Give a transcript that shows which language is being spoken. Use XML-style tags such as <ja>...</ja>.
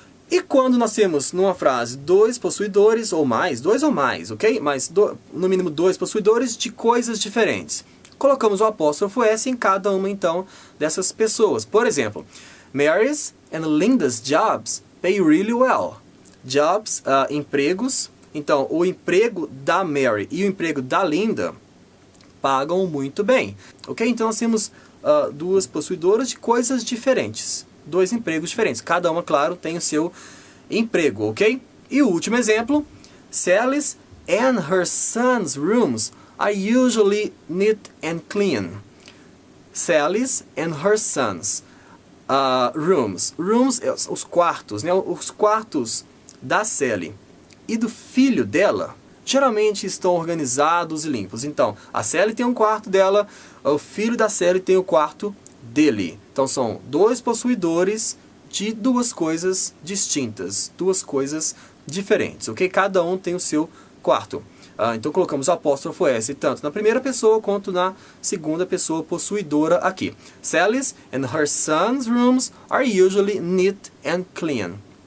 <pt>E quando nós temos numa frase dois possuidores ou mais, ok? Mas no mínimo dois possuidores de coisas diferentes. Colocamos o apóstrofo S em cada uma então dessas pessoas. Por exemplo,</pt> <en>Mary's and Linda's jobs pay really well.</en> <pt>Jobs, empregos. Então, o emprego da Mary e o emprego da Linda pagam muito bem. Ok? Então nós temos duas possuidoras de coisas diferentes. Dois empregos diferentes. Cada uma, claro, tem o seu emprego, ok? E o último exemplo.</pt> <en>Sally's and her son's rooms are usually neat and clean. Sally's and her son's rooms.</en> <pt>Rooms, os quartos, né? Os quartos da Sally e do filho dela geralmente estão organizados e limpos. Então, a Sally tem um quarto dela, o filho da Sally tem o quarto dele. Então, são dois possuidores de duas coisas distintas, duas coisas diferentes, ok? Cada um tem o seu quarto. Então, colocamos o apóstrofo S tanto na primeira pessoa quanto na segunda pessoa possuidora aqui.</pt> <en>Sally's and her son's rooms are usually neat and clean.</en>